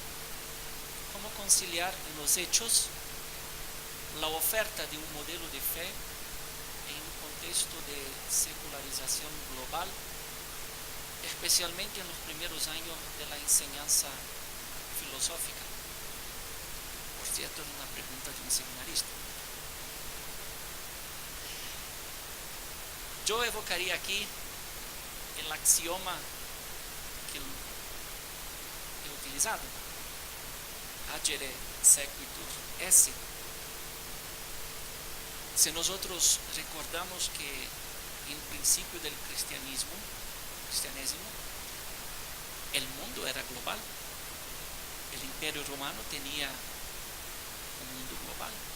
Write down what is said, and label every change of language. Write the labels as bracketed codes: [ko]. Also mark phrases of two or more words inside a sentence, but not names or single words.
[es] ¿Cómo conciliar en los hechos la oferta de un modelo de fe en un contexto de secularización global, especialmente en los primeros años de la enseñanza filosófica? Por cierto, es una pregunta de un seminarista. Yo evocaría aquí el axioma que he utilizado, [la] agere sequitur esse. [es] Si nosotros recordamos que en principio del cristianismo, el mundo era global. El Imperio Romano tenía un mundo global.